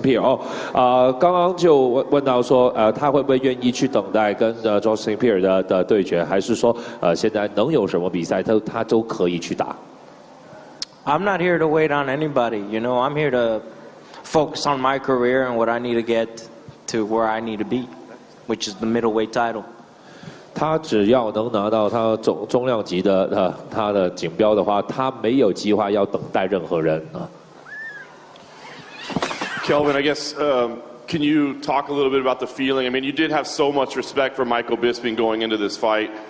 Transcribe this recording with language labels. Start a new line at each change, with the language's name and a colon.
Chinese: Pierre 刚刚就问到说他会不会愿意去等待跟John St. Pierre 的对决，还是说现在能有什么比赛他都可以去打。
English: I'm not here to wait on anybody. You know, I'm here to focus on my career and what I need to get to where I need to be, which is the middleweight title.
Chinese: 他只要能拿到他中量级的他的锦标的话，他没有计划要等待任何人啊。
English: Kelvin, I guess, can you talk a little bit about the feeling? I mean, you did have so much respect for Michael Bisping going into this fight.